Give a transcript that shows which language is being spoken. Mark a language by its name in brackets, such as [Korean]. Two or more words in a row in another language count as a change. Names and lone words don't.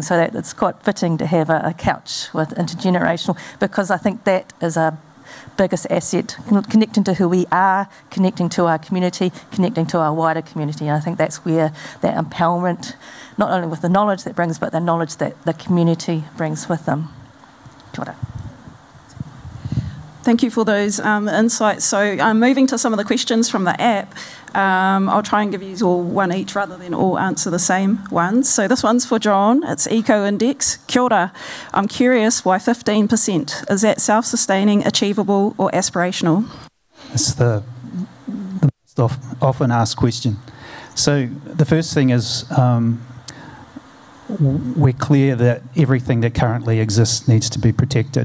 [English] So that it's quite fitting to have a couch with intergenerational, because I think that is a biggest asset, connecting to who we are, connecting to our community, connecting to our wider community. And I think that's where that empowerment, not only with the knowledge that brings, but the knowledge that the community brings with them. [Māori] Kia ora. [English] Thank you for those insights. So moving to some of the questions from the app, I'll try and give you all one each rather than all answer the same ones. So this one's for John. It's Eco Index. [Māori] Kia ora. [English] I'm curious why 15%? Is that self-sustaining, achievable or aspirational? It's the most often asked question. So the first thing is we're clear that everything that currently exists needs to be protected.